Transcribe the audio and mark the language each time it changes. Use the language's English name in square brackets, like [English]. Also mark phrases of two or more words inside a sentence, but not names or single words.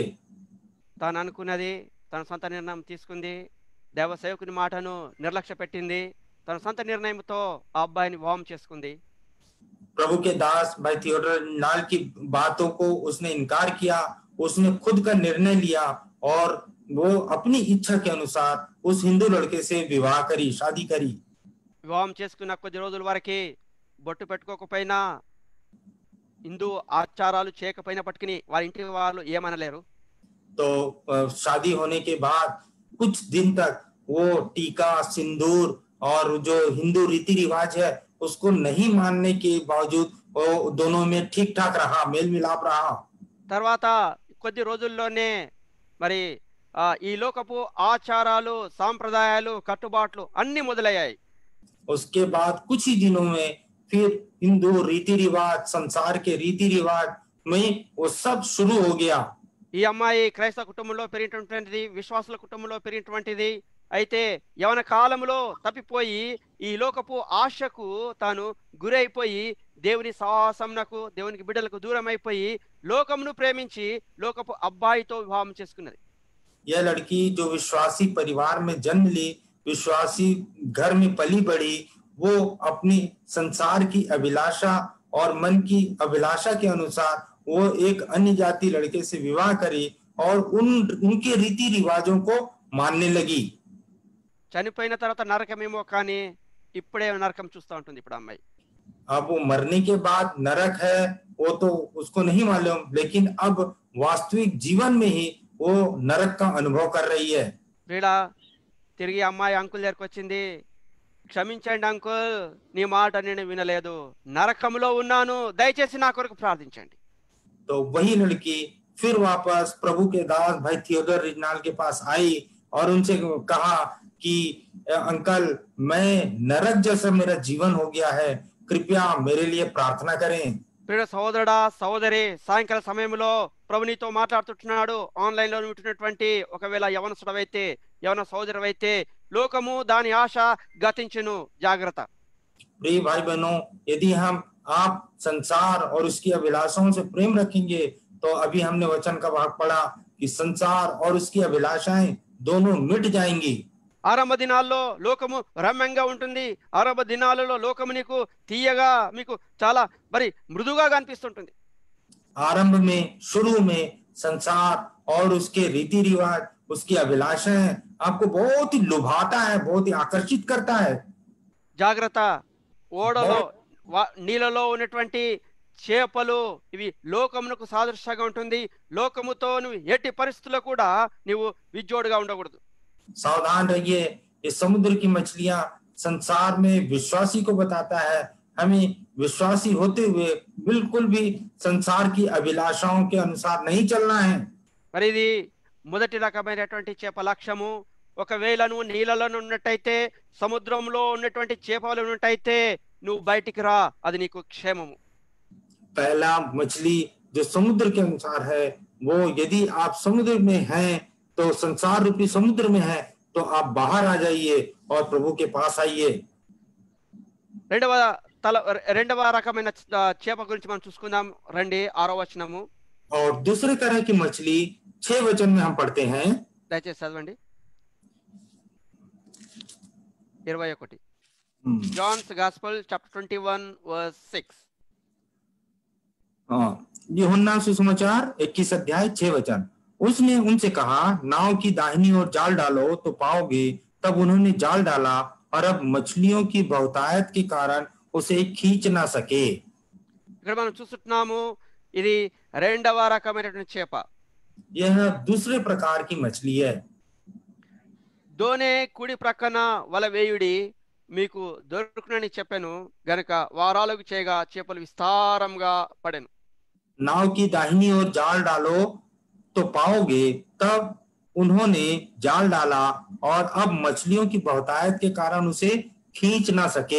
[Telugu] తాను అనుకున్నది, తన సొంత నిర్ణయం తీసుకుంది, దేవ సేవకుని మాటను నిర్లక్ష్య పెట్టింది, తన సొంత నిర్ణయంతో ఆ అబ్బాయిని వివాహం చేసుకుంది. [Hindi] प्रभु के दास भाई थियोडर रिजनाल्ड की बातों को उसने इनकार किया, उसने खुद का निर्णय लिया और वो अपनी इच्छा के अनुसार उस हिंदू लड़के से विवाह करी, शादी करी। [Telugu] వివాహం చేసుకున్న కొద్ది రోజుల వరకు బొట్టు పెట్టుకోకపోయినా, హిందూ ఆచారాలు చేయకపోయినప్పటికీ వారి ఇంటి వాళ్ళు ఏమనలేరు. [Hindi] तो शादी होने के बाद कुछ दिन तक वो टीका, सिंदूर और जो हिंदू रीति रिवाज है उसको नहीं मानने के बावजूद वो दोनों में ठीक ठाक रहा, मेल मिलाप रहा। [Telugu] తర్వాత కొద్ది రోజుల్లోనే మరి ఈ లోకపు ఆచారాలు, సాంప్రదాయాలు, కట్టుబాట్లు అన్ని మొదలయ్యాయి. [Hindi] उसके बाद कुछ ही दिनों में फिर हिंदू रीति रिवाज, संसार के रीति रिवाज में वो सब शुरू हो गया। [Telugu] ఈ అమ్మాయి క్రైస్తవ కుటుంబంలో పెరిగినటువంటిది, విశ్వాసుల కుటుంబంలో పెరిగినటువంటిది. అయితే యవన కాలంలో తప్పిపోయి ఈ లోకపు ఆశకు తాను గురైపోయి దేవుని సాహసంనకు, దేవునికి బిడ్డలకు దూరం అయిపోయి లోకమును ప్రేమించి లోకపు అబ్బాయితో వివాహం చేసుకున్నది. [Hindi] यह लड़की जो विश्वासी परिवार में जन्म ली, विश्वासी घर में पली बढ़ी, वो अपनी संसार की अभिलाषा और मन की अभिलाषा के अनुसार वो एक अन्य जाति लड़के से विवाह करी और उनके रीति रिवाजों को मानने लगी। [Telugu] చనిపోయిన తర్వాత నరకమేమో కానీ ఇప్పుడే నరకం చూస్తూ ఉంటుంది ఇప్పుడు అమ్మాయి. [Hindi] अब वो मरने के बाद नरक है वो तो उसको नहीं मालूम, लेकिन अब वास्तविक जीवन में ही वो नरक का अनुभव कर रही है। [Telugu] వీళ్ళ తిరిగి అమ్మాయి అంకుల్ దగ్గరికి వచ్చింది. క్షమించండి అంకుల్, నీ మాట నేను వినలేదు, నరకంలో ఉన్నాను, దయచేసి నా కొరకు ప్రార్థించండి. [Hindi] तो वही लड़की फिर वापस प्रभु के दास भाई थियोडोर रिजनाल के पास आई और उनसे कहा कि अंकल, मैं नरक जैसा मेरा जीवन हो गया है, कृपया मेरे लिए प्रार्थना करें। [Telugu] ప్రియ సహోదరుడా, సహోదరి, సాయంకాల సమయంలో ప్రభు నీతో మాట్లాడుతున్నాడు. ఆన్లైన్ లో ఉంటున్నటువంటి ఒకవేళ యవనసుడవైతే, యవన సహోదరువైతే, లోకము దాని ఆశ గతించును, జాగ్రత్త. [Hindi] प्रिय भाई बहनों, यदि हम आप संसार और उसकी अभिलाषाओं से प्रेम रखेंगे तो अभी हमने वचन का भाग पढ़ा कि संसार और उसकी अभिलाषाएं दोनों मिट जाएंगी। [Telugu] ఆరంభ దినాల్లో లోకము రమ్యంగా ఉంటుంది. ఆరంభ దినాలలో లోకము నీకు తీయగా, మీకు చాలా మరి మృదుగా కనిపిస్తుంటుంది. [Hindi] आरंभ में, शुरू में संसार और उसके रीति रिवाज, उसकी अभिलाषाएं आपको बहुत ही लुभाता है, बहुत ही आकर्षित करता है। [Telugu] జాగ్రత్త. ఓడలో నీళ్ళలో ఉన్నటువంటి చేపలు ఇవి లోకమునకు సాదృశ్యంగా ఉంటుంది. లోకముతో నువ్వు ఎట్టి పరిస్థితుల్లో కూడా నువ్వు విజ్జోడుగా ఉండకూడదు. [Hindi] सावधान रहिए, ये समुद्र की मछलियां संसार में विश्वासी को बताता है। हमें विश्वासी होते हुए बिल्कुल भी संसार की अभिलाषाओं के अनुसार नहीं चलना है। [Telugu] మరి ఇది మొదటి రకమైనటువంటి చేప లక్ష్యము. ఒకవేళ నువ్వు నీళ్ళలో ఉన్నట్టయితే, సముద్రంలో ఉన్నటువంటి చేపలు ఉన్నట్టయితే నువ్వు బయటికి రా, అది నీకు క్షేమము. [Hindi] पहला मछली जो समुद्र के अनुसार है, वो यदि आप समुद्र में हैं तो संसार रूपी समुद्र में है तो आप बाहर आ जाइए और प्रभु के पास आइए। [Telugu] రెండవ రకమైన చేప గురించి మనం చూసుకుందాం. రండి, 6వ వచనము. [Hindi] और दूसरे तरह की मछली 6 वचन में हम पढ़ते हैं। [Telugu] దయచేసి చదవండి. [English] 21 John's Gospel chapter 21 verse 6. [Hindi] यूहन्ना सुसमाचार 21 अध्याय 6 वचन। उसने उनसे कहा, नाव की दाहिनी ओर जाल डालो तो पाओगे। तब उन्होंने जाल डाला और अब मछलियों की बहुतायत के कारण उसे खींच ना सके। [Telugu] ఇక్కడ మనం చూస్తున్నాము, ఇది రెండవ రకమైనటువంటి చేప. [Hindi] यह दूसरे प्रकार की मछली है। [Telugu] దోనె కుడి ప్రక్కన వల వేయుడి, మీకు దొరుకునని చెప్పాను గనుక వారాలకు చేయగా చేపలు విస్తారంగా పడెను. [Hindi] नाव की दाहिनी ओर जाल डालो तो पाओगे। तब उन्होंने जाल डाला और अब मछलियों की बहुतायत के कारण उसे खींच ना सके।